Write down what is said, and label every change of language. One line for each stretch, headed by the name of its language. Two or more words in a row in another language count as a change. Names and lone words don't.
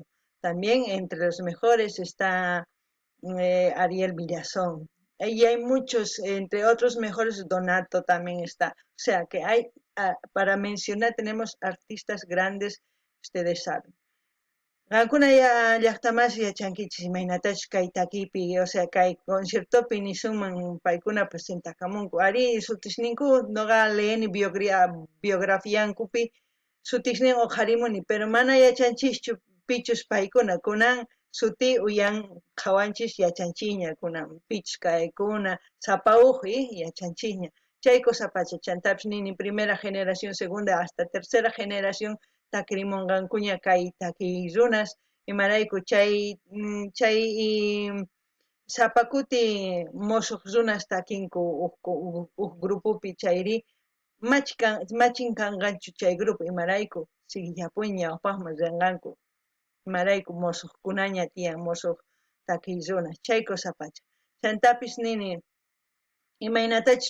Spanish: También entre los mejores está Ariel Villazón. Y hay muchos, entre otros mejores, Donato también está. O sea que hay, para mencionar, tenemos artistas grandes, ustedes saben.
Quechua: Alguna ya llaqtamas yachankichis imaynatachu kay takipi,
Spanish: o sea,
Quechua: kay conciertopi nishuman paykuna presentakamunku. Ari sutishninku noqa leeni biografiankupi sutishnin oqharimuni, pero mana yachanchischu pichus paykuna, kunan suti uyan qhawanchis yachanchikña, kunan pichus kaykuna, sapa uqi yachanchikña. Chay kusapacha chantapis nini
Spanish: primera generación, segunda hasta tercera generación
Quechua: takrimunqankuña kay takiy runas imarayku chay sapakuti musuq runas takinku uq grupupi chayri machin kanqanchu chay grupo imarayku siguillapuy ñawpaqman rinqanku imarayku musuqkunaña tiyan musuq takiy runas chay kusapacha chantapis nini imaynatachus